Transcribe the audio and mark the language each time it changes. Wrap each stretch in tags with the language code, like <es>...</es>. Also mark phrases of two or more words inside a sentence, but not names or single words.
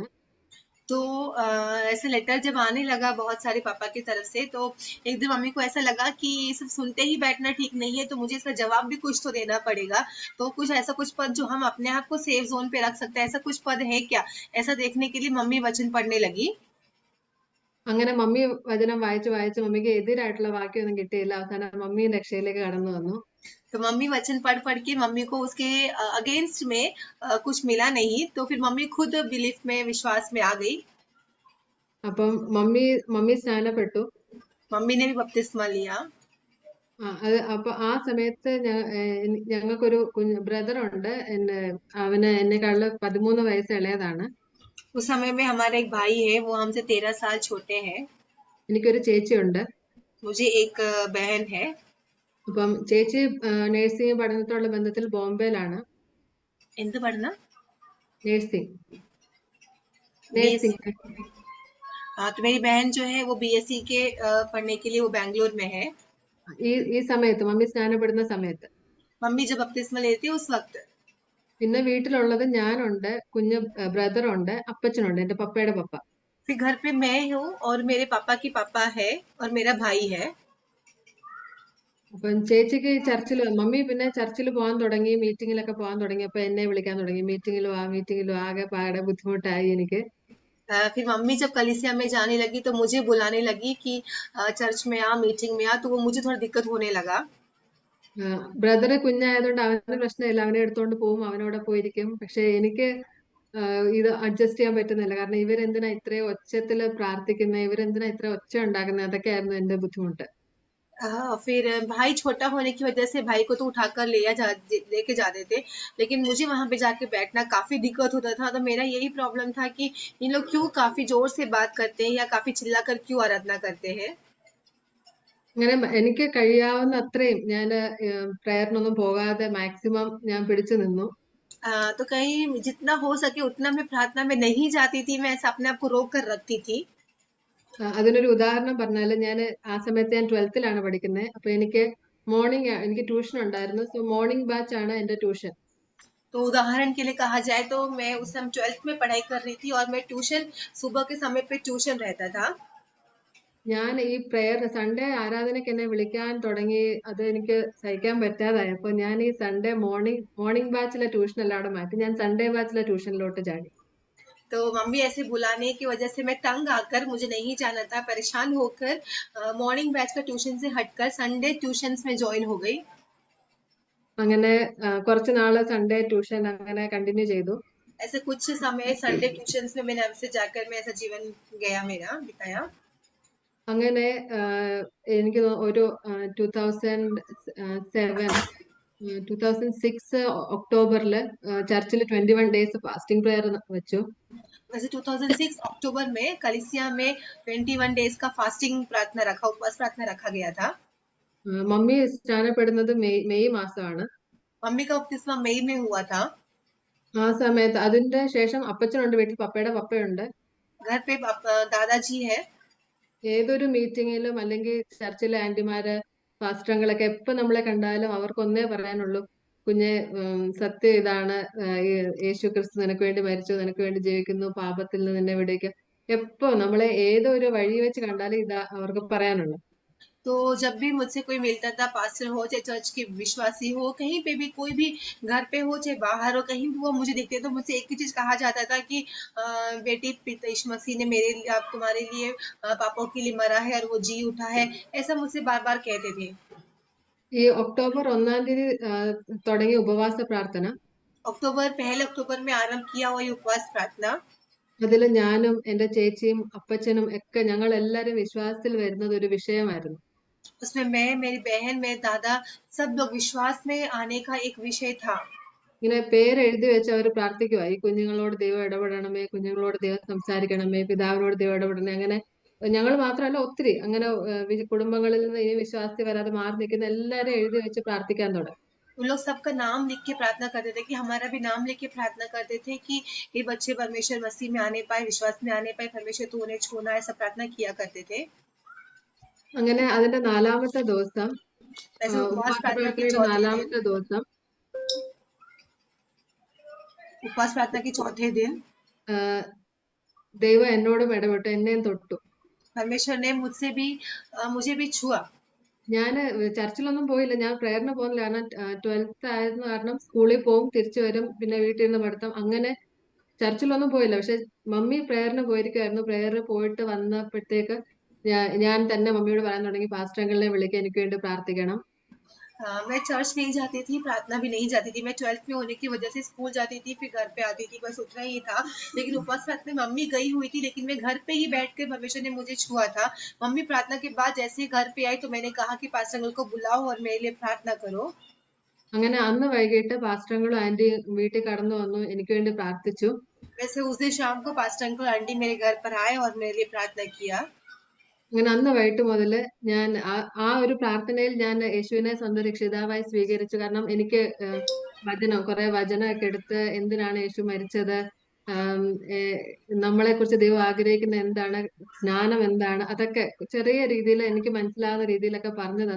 <hi>तो ऐसे लेटर जब आने लगा बहुत सारे पापा की तरफ से, तो एक दिन मम्मी को ऐसा लगा कि ये सब सुनते ही बैठना ठीक नहीं है, तो मुझे इसका जवाब भी कुछ तो देना पड़ेगा। तो कुछ ऐसा कुछ पद जो हम अपने आप को</hi> <en>safe zone</en> <hi>पे रख सकते हैं, ऐसा कुछ पद है क्या? ऐसा देखने के लिए मम्मी वचन पढ़ने लगी।</hi> <ml>അങ്ങനെ മമ്മി വചനം വായിച്ച് വായിച്ച് മമ്മിക്ക് എതിരായിട്ടുള്ള വാക്യമൊന്നും കിട്ടിയില്ല. അവസാനം മമ്മി രക്ഷയിലേക്ക് കടന്നു വന്നു.</ml> <hi>तो मम्मी वचन पढ़ पढ़ के मम्मी को उसके अगेंस्ट में कुछ मिला नहीं, तो फिर मम्मी खुद बिलीफ में, विश्वास में आ गई।</hi> <ml>അപ്പം മമ്മി സ്നാനപ്പെട്ടു.</ml> <hi>मम्मी ने भी बपतिस्मा लिया।</hi> <ml>അപ്പൊ ആ സമയത്ത് ഞങ്ങൾക്കൊരു ബ്രദർ ഉണ്ട്. അവന് എന്നെക്കാളും 13 വയസ്സ് ഇളയതാണ്.</ml> <hi>उस समय में हमारा एक भाई है, वो हमसे 13 साल छोटे हैं।</hi> <ml>എനിക്കൊരു ചേച്ചിയുണ്ട്.</ml> <hi>मुझे एक बहन है।</hi> <ml>അപ്പം ചേച്ചി നഴ്സിംഗ് പഠനത്തോടുള്ള ബന്ധത്തിൽ ബോംബെയിലാണ്. എന്ത് പഠനം? നഴ്സിംഗ്.</ml> <hi>हाँ, तो मेरी बहन जो है वो बीएससी के पढ़ने के लिए वो बैंगलोर में है।</hi> <ml>ഈ സമയത്ത് മമ്മി സ്നാനപ്പെടുന്ന സമയത്ത്</ml> <hi>मम्मी जब बपतिस्मा लेती है उस वक्त।</hi> <ml>പിന്നെ വീട്ടിലുള്ളത് ഞാനുണ്ട്, കുഞ്ഞ് ബ്രദറുണ്ട്, അപ്പച്ചനുണ്ട്, എന്റെ പപ്പയുടെ പപ്പ.</ml> <hi>फिर घर पे मैं हूँ और मेरे पापा की पापा है और मेरा भाई है।</hi> <ml>അപ്പം ചേച്ചിക്ക് മമ്മി പിന്നെ ചർച്ചിൽ പോകാൻ തുടങ്ങി, മീറ്റിങ്ങിലൊക്കെ പോകാൻ തുടങ്ങി. അപ്പൊ എന്നെ വിളിക്കാൻ തുടങ്ങി, മീറ്റിങ്ങിലും ആകെ പാടെ ബുദ്ധിമുട്ടായി എനിക്ക്.</ml> <hi>फिर मम्मी जब कलीसिया में जाने लगी तो मुझे बुलाने लगी कि चर्च में आ, मीटिंग में आ, तो वो मुझे थोड़ा दिक्कत होने लगा।</hi> <ml>ബ്രദറ് കുഞ്ഞായതുകൊണ്ട് അവന് പ്രശ്നമില്ല, അവനെ എടുത്തോണ്ട് പോവും, അവനോടെ പോയിരിക്കും. പക്ഷെ എനിക്ക് ഇത് അഡ്ജസ്റ്റ് ചെയ്യാൻ പറ്റുന്നില്ല. കാരണം ഇവരെന്തിനാ ഇത്രയും ഒച്ചത്തില് പ്രാർത്ഥിക്കുന്നത്, ഇവരെന്തിനാ ഇത്ര ഒച്ച ഉണ്ടാക്കുന്നത്, അതൊക്കെയായിരുന്നു എന്റെ ബുദ്ധിമുട്ട്.</ml> <hi>फिर भाई छोटा होने की वजह से भाई को तो उठाकर लेके जाते थे, लेकिन मुझे वहां पे जाके बैठना काफी दिक्कत होता था। तो मेरा यही प्रॉब्लम था कि इन लोग क्यों काफी जोर से बात करते हैं या काफी चिल्लाकर क्यों आराधना करते हैं।</hi> <ml>അങ്ങനെ എനിക്ക് കഴിയാവുന്ന അത്രയും ഞാൻ പ്രയറിനൊന്നും പോകാതെ മാക്സിമം ഞാൻ പിടിച്ചു നിന്നു.</ml> <hi>तो कहीं जितना हो सके उतना मैं प्रार्थना में नहीं जाती थी, मैं ऐसा अपने आप को रोक कर रखती थी।</hi> <ml>അതിനൊരു ഉദാഹരണം പറഞ്ഞാല് ഞാൻ ആ സമയത്ത് ഞാൻ 12th പഠിക്കുന്നത്. അപ്പൊ എനിക്ക് ട്യൂഷൻ ഉണ്ടായിരുന്നു.</ml> <en>so morning batch</en> <ml>ആണ് എന്റെ ട്യൂഷൻ.</ml> <hi>तो उदाहरण के लिए कहा जाए तो मैं उस समय 12th में पढ़ाई कर रही थी और मैं ट्यूशन सुबह के समय पे ट्यूशन रहता था।</hi> <ml>ഞാൻ ഈ സൺഡേ ആരാധനയ്ക്ക് എന്നെ വിളിക്കാൻ തുടങ്ങി. അത് എനിക്ക് സഹിക്കാൻ പറ്റാതായി. അപ്പൊ ഞാൻ ഈ</ml> <en>Sunday morning</en> <ml>ബാച്ചിലെ ട്യൂഷൻ എല്ലാം അവിടെ മാറ്റി ഞാൻ സൺഡേ ബാച്ചിലെ ട്യൂഷനിലോട്ട് ചാടി.</ml> <hi>तो मम्मी ऐसे बुलाने की वजह से मैं तंग आकर, मुझे नहीं जाना था, परेशान होकर</hi> <en>morning batch</en> <hi>का ट्यूशन से हटकर</hi> <en>Sunday tuitions</en> <hi>में ज्वाइन हो गई।</hi> <ml>അങ്ങനെ കുറച്ച് നാള്</ml> <en>Sunday tuition</en> <ml>അങ്ങനെ കണ്ടിന്യൂ ചെയ്തു.</ml> <hi>ऐसे कुछ समय</hi> <en>Sunday tuitions</en> <hi>में मैंने आपसे जाकर मैं ऐसा जीवन गया, मेरा बिताया।</hi> <ml>അങ്ങനെ എനിക്ക് ഒരു 2006 ഒക്ടോബറില് ചർച്ചിൽ</ml> <en>21 days fasting prayer</en> <ml>വെച്ചു.</ml> <hi>वैसे 2006 अक्टूबर में कलिसिया में 21 डेज का फास्टिंग प्रार्थना रखा, उपवास प्रार्थना रखा गया था।</hi> <ml>മമ്മി സ്നാനപ്പെടുന്നത് മെയ് മാസമാണ്.</ml> <hi>मम्मी का बपतिस्मा मई में हुआ था।</hi> <ml>ആ സമയത്ത് അതിന്റെ ശേഷം അപ്പച്ചനുണ്ട് വീട്ടിൽ, പപ്പയുടെ പപ്പയുണ്ട്.</ml> <hi>घर पे दादाजी है।</hi> <ml>ഏതൊരു മീറ്റിങ്ങിലും അല്ലെങ്കിൽ ചർച്ചിലെ ആന്റിമാര് പാസ്റ്ററങ്ങളൊക്കെ എപ്പോ നമ്മളെ കണ്ടാലും അവർക്ക് ഒന്നേ പറയാനുള്ളൂ, കുഞ്ഞെ സത്യം ഇതാണ്, യേശു ക്രിസ്തു നിനക്ക് വേണ്ടി മരിച്ചു, നിനക്ക് വേണ്ടി ജീവിക്കുന്നു, പാപത്തിൽ നിന്ന് നിന്നെ വിടുവിക്കും. എപ്പോ നമ്മളെ ഏതോ ഒരു വഴി വെച്ച് കണ്ടാലും ഇതാ അവർക്ക് പറയാനുള്ളൂ.</ml> <hi>तो जब भी मुझसे कोई मिलता था, पास्टर हो चाहे चर्च के विश्वासी हो, कहीं पे भी कोई भी घर पे हो चाहे बाहर हो, कहीं भी वो मुझे देखते तो मुझसे एक ही चीज कहा जाता था कि बेटी यीशु मसीह ने मेरे लिए, आप तुम्हारे लिए, पापों के लिए मरा है और वो जी उठा है, ऐसा मुझसे बार बार कहते थे।</hi> <ml>ഈ ഒക്ടോബർ 1 തുടങ്ങിയ ഉപവാസ പ്രാർത്ഥന,</ml> <hi>अक्टूबर 1 में आरंभ किया हुआ ये उपवास प्रार्थना,</hi> <ml>അതിൽ ഞാനും എന്റെ ചേച്ചിയും അപ്പച്ചനും ഒക്കെ ഞങ്ങൾ എല്ലാരും വിശ്വാസത്തിൽ വരുന്നത് ഒരു വിഷയമായിരുന്നു.</ml> <hi>उसमें मैं, मेरी बहन, मेरे दादा सब लोग विश्वास में आने का एक विषय था।</hi> <ml>ഇങ്ങനെ പേരെഴുതി വെച്ച് അവർ പ്രാർത്ഥിക്കുവാ ഈ കുഞ്ഞുങ്ങളോട് ദൈവം ഇടപെടണമേ, കുഞ്ഞുങ്ങളോട് ദൈവം സംസാരിക്കണമേ, പിതാവിനോട് ദൈവം ഇടപെടണമേ. അങ്ങനെ ഞങ്ങൾ മാത്രമല്ല, ഒത്തിരി അങ്ങനെ കുടുംബങ്ങളിൽ നിന്ന് ഈ വിശ്വാസത്തിൽ വരാതെ മാറി നിൽക്കുന്ന എല്ലാവരും എഴുതി വെച്ച് പ്രാർത്ഥിക്കാൻ തുടങ്ങി.</ml> <hi>उन लोग सबका नाम लिख के प्रार्थना करते थे कि हमारा भी नाम लिख के प्रार्थना करते थे कि ये बच्चे परमेश्वर मसीह में आने पाए, विश्वास में आने पाए, परमेश्वर तू उन्हें छूना, ऐसा प्रार्थना किया करते थे।</hi> <ml>അങ്ങനെ അതിന്റെ 4-ാമത്തെ ദിവസം,</ml> <hi>ऐसे उपवास</hi> <ml>ഉപവാസ</ml> <hi>प्रार्थना के</hi> <ml>പ്രാർത്ഥനയുടെ</ml> <hi>चौथे दिन</hi> <ml>4-ാമത്തെ ദിവസം</ml> <hi>उपवास प्रार्थना के चौथे दिन</hi> <ml>ആ, ദൈവം എന്നോടും ഇടപെട്ടു, എന്നെയും തൊട്ടു.</ml> <hi>परमेश्वर ने मुझे भी छुआ।</hi> <ml>ഞാൻ ചർച്ചിലൊന്നും പോയില്ല, ഞാൻ പ്രേയറിന് പോകുന്നില്ല. കാരണം 12th ആയിരുന്ന കാരണം സ്കൂളിൽ പോവും, തിരിച്ചു വരും, പിന്നെ വീട്ടിൽ നിന്ന് പഠിത്തം, അങ്ങനെ ചർച്ചിലൊന്നും പോയില്ല. പക്ഷെ മമ്മി പ്രേയറിന് പോയിരിക്കുമായിരുന്നു. പ്രേയറിന് പോയിട്ട് വന്നപ്പോഴത്തേക്ക് ഞാൻ തന്നെ മമ്മിയോട് പറയാൻ തുടങ്ങി, പാസ്റ്റർ അങ്കിളിനെ വിളിക്കാൻ, എനിക്ക് വേണ്ടി പ്രാർത്ഥിക്കണം.</ml> <hi>मैं चर्च नहीं जाती थी, प्रार्थना भी नहीं जाती थी। मैं 12th में होने की वजह से स्कूल जाती थी, फिर घर पे आती थी, बस उतना ही था। लेकिन उपवास प्रार्थना में मम्मी गई हुई थी, लेकिन मैं घर पे ही बैठ कर परमेश्वर ने मुझे छुआ था। मम्मी प्रार्थना के बाद जैसे ही घर पे आई तो मैंने कहा कि</hi> <en>pastor uncle</en> <hi>को बुलाओ और मेरे लिए प्रार्थना करो।</hi> <ml>അങ്ങനെ അന്ന് വൈകിട്ട് പാസ്റ്റർ അങ്കിളും ആന്റിയും വീട്ടിൽ കടന്നു വന്നു, എനിക്ക് വേണ്ടി പ്രാർത്ഥിച്ചു.</ml> <hi>वैसे उस दिन शाम को</hi> <en>pastor uncle aunty</en> <hi>मेरे घर पर आए और मेरे लिए प्रार्थना किया।</hi> <ml>അങ്ങനെ അന്ന് വൈകിട്ട് മുതല് ഞാൻ ആ ഒരു പ്രാർത്ഥനയിൽ ഞാൻ യേശുവിനെ സ്വന്തം രക്ഷിതാവായി സ്വീകരിച്ചു. കാരണം എനിക്ക് കുറെ വചനമൊക്കെ എടുത്ത്, എന്തിനാണ് യേശു മരിച്ചത്, നമ്മളെ കുറിച്ച് ദൈവം ആഗ്രഹിക്കുന്ന എന്താണ്, സ്നാനം എന്താണ്, അതൊക്കെ ചെറിയ രീതിയിൽ എനിക്ക് മനസ്സിലാവുന്ന രീതിയിലൊക്കെ പറഞ്ഞു തന്നു.</ml>